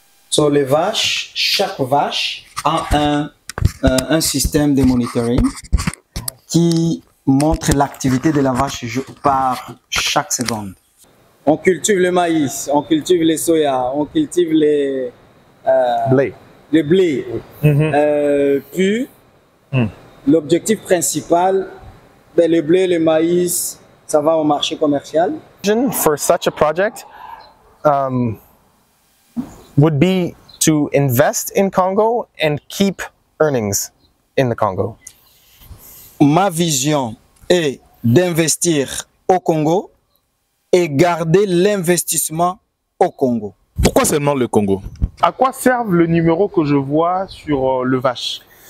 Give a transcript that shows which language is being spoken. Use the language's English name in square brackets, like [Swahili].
[French] So, les vaches, chaque vache a un système de monitoring qui montre l'activité de la vache par chaque seconde. On cultive le maïs, on cultive les soya, on cultive les Blé. le blé. Puis, l'objectif principal, ben, le blé, le maïs, ça va au marché commercial. [English] For such a project would be to invest in Congo and keep earnings in the Congo. [French] Ma vision est d'investir au Congo et garder l'investissement au Congo. Pourquoi seulement le Congo? À quoi servent le numéro que je vois sur le vache?